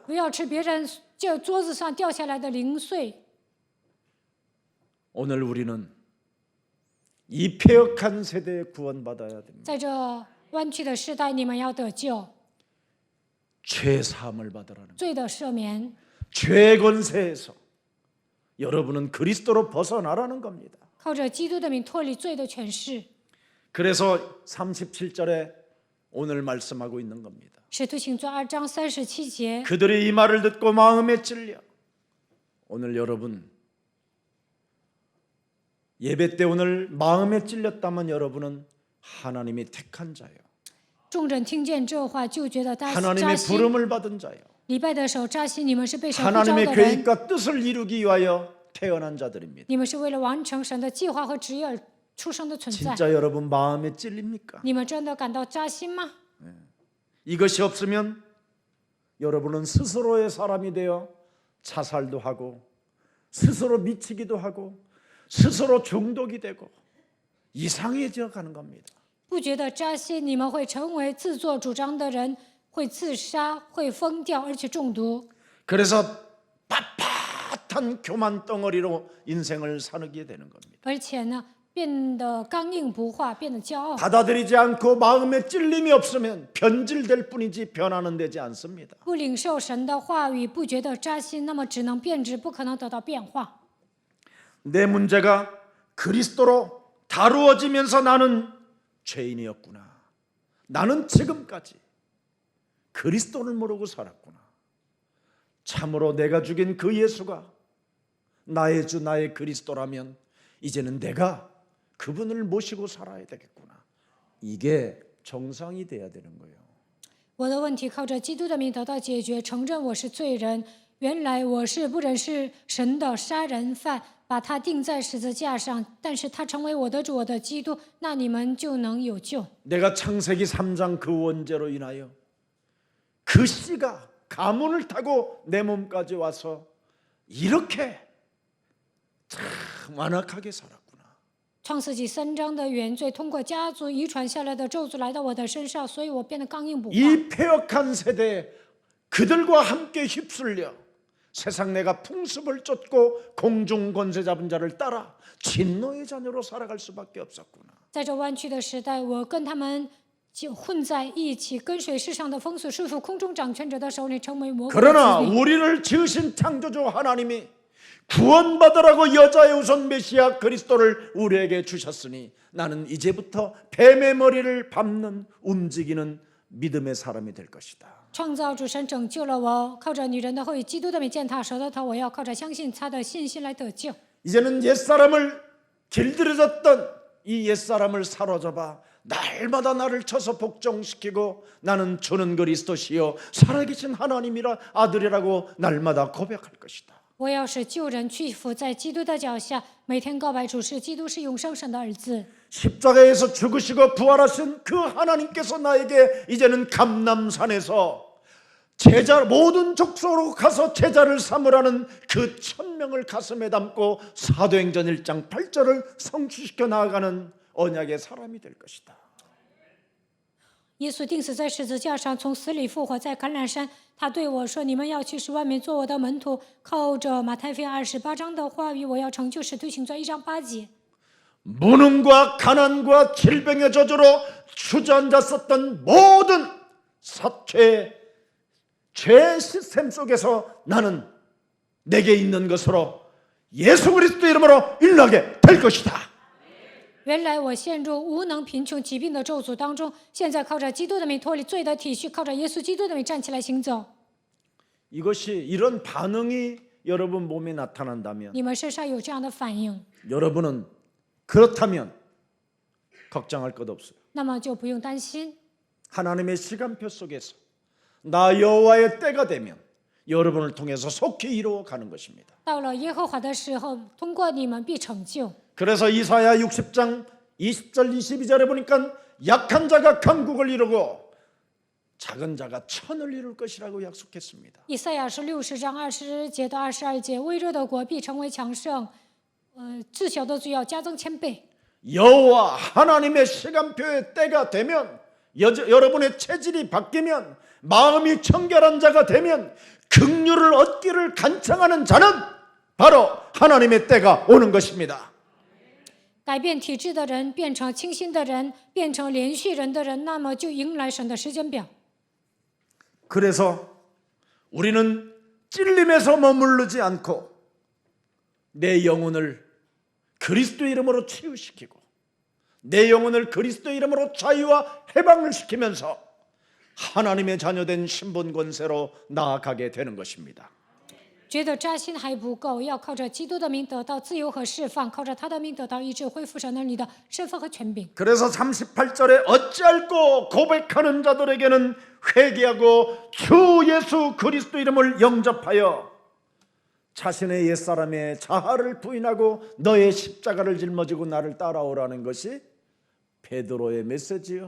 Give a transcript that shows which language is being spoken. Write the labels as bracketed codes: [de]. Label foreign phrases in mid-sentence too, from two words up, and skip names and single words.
[zh] 不要吃别人这桌子上掉下来的零碎。 [ko] 오늘 우리는 이 폐역한 세대에 구원받아야 됩니다. [zh] 在这弯曲的时代，你们要得救， [ko] 죄 사함을 받으라는 거예요. [zh] 罪的赦免。 [ko] 죄 권세에서 여러분은 그리스도로 벗어나라는 겁니다. [zh] 靠着基督的名脱离罪的权势。 [ko] 그래서 37절에 오늘 말씀하고 있는 겁니다. [zh] 使徒行传2章37节， [ko] 그들이 이 말을 듣고 마음에 찔려. 오늘 여러분 예배 때 오늘 마음에 찔렸다면 여러분은 하나님이 택한 자예요. [zh] 众人听见这话，就觉得扎 [ko] 하나님의 [zh] 心。 [ko] 부름을 받은 자예요. [zh] 礼拜的时候扎心，你们是被神呼召 [ko] 하나님의 [zh] 的人， [ko] 계획과 뜻을 이루기 위하여 태어난 자들입니다. [zh] 你们是为了完成神的计划和旨意而出生的存在。 [ko] 진짜 여러분 마음에 찔립니까? [zh] 你们真的感到扎心吗？ [ko] 이것이 없으면 여러분은 스스로의 사람이 되어 자살도 하고 스스로 미치기도 하고 스스로 중독이 되고 이상해져 가는 겁니다. [zh] 不觉得扎心，你们会成为自作主张的人， 会自杀，会疯掉，而且中毒。 [ko] 그래서 빳빳한 교만 덩어리로 인생을 살게 되는 겁니다. [zh] 而且呢，变得刚硬不化，变得骄傲。 [ko] 받아들이지 않고 마음에 찔림이 없으면 변질될 뿐이지 변화는 되지 않습니다. [zh] 不领受神的话语，不觉得扎心，那么只能变质，不可能得到变化。 [ko] 내 문제가 그리스도로 다루어지면서 나는 죄인이었구나. 나는 지금까지 그리스도를 모르고 살았구나. 참으로 내가 죽인 그 예수가 나의 주 나의 그리스도라면 이제는 내가 그분을 모시고 살아야 되겠구나. 이게 정상이 돼야 되는 거예요. [zh] 我的问题靠着基督的名得到解决，承认我是罪人。原来我是不认识神的杀人犯，把他钉在十字架上，但是他成为我的主，我的基督，那你们就能有救。 [ko] 내가 창세기 3장 그 원죄로 인하여 그 씨가 가문을 타고 내 몸까지 와서 이렇게 참 완악하게 살았구나. [zh] 创世纪3章的原罪通过家族遗传下来的咒诅来到我的身上，所以我变得刚硬不化。 [ko] 이 폐역한 세대에 그들과 함께 휩쓸려 세상 내가 풍습을 쫓고 공중 권세 잡은 자를 따라 진노의 자녀로 살아갈 수밖에 없었구나. [zh] 在这弯曲的时代，我跟他们就混在一起，跟随世上的风俗，束缚空中掌权者的手里，成为魔鬼的 [ko] 그러나 [zh] 子女。 [ko] 우리를 지으신 창조주 하나님이 구원받으라고 여자의 우선 메시아 그리스도를 우리에게 주셨으니 나는 이제부터 뱀의 머리를 밟는 움직이는 믿음의 사람이 될 것이다. [zh] 创造主神拯救了我，靠着女人的后裔基督的美践踏蛇的头，我要靠着相信他的信心来得救。 [ko] 이제는 옛사람을 길들여졌던 이 옛사람을 사로잡아 날마다 나를 쳐서 복종시키고 나는 주는 그리스도시요 살아계신 하나님이라 아들이라고 날마다 고백할 것이다. [zh] 我要使旧人屈服在基督的脚下，每天告白主是基督是永生神的儿子。 [ko] 십자가에서 죽으시고 부활하신 그 하나님께서 나에게 이제는 감람산에서 제자 모든 족속으로 가서 제자를 삼으라는 그 천명을 가슴에 담고 사도행전 1장 8절을 성취시켜 나아가는 언약의 사람이 될 것이다. [zh] 耶稣钉死在十字架上，从死里复活，在橄榄山，他对我说：“你们要去使万民做我的门徒。” 靠着马太福音28章的话语，我要成就使徒行传1章8节。 [ko] 무능과 가난과 질병의 저주로 주저앉았었던 모든 죄 시스템 속에서 나는 내게 있는 것으로 예수 그리스도 이름으로 일어나게 될 것이다. [zh] 原来我陷入无能、贫穷、疾病的咒诅当中，现在靠着基督的名脱离罪的体系，靠着耶稣基督的名站起来行走。 [ko] 이것이 이런 반응이 여러분 몸에 나타난다면 [zh] 你们身上有这样的反应， [ko] 여러분은 그렇다면 걱정할 것 없어요. [zh] 那么就不用担心。 [ko] 하나님의 시간표 속에서 나 여호와의 때가 되면 여러분을 통해서 속히 이루어 가는 것입니다. [zh] 到了耶和华的时候，通过你们必成就。 [ko] 그래서 이사야 60장 20절 22절에 보니까 약한 자가 강국을 이루고 작은 자가 천을 이룰 것이라고 약속했습니다. [zh] 以赛亚书60章20节到22节，微弱的国必成为强盛，自小的罪要加增1000倍。 [ko] 여호와 하나님의 시간표의 때가 되면 여러분의 체질이 바뀌면 마음이 청결한 자가 되면 긍휼을 얻기를 간청하는 자는 바로 하나님의 때가 오는 것입니다. [zh] 改变体质的人变成清心的人，变成连续人的人，那么就迎来神的时间表。 [ko] 그래서 우리는 찔림에서 머무르지 않고 내 영혼을 그리스도 이름으로 치유시키고 내 영혼을 그리스도 이름으로 자유와 해방을 시키면서 하나님의 자녀된 신분 권세로 나아가게 되는 것입니다. [zh] 觉得扎心还不够，要靠着基督的名得到自由和释放，靠着他的名得到医治，恢复神儿女的身份和权柄。 [ko] 그래서 38절에 어찌할꼬 고백하는 자들에게는 회개하고 주 예수 그리스도 이름을 영접하여 자신의 옛사람의 자아를 부인하고 너의 십자가를 짊어지고 나를 따라오라는 것이 베드로의 메시지요.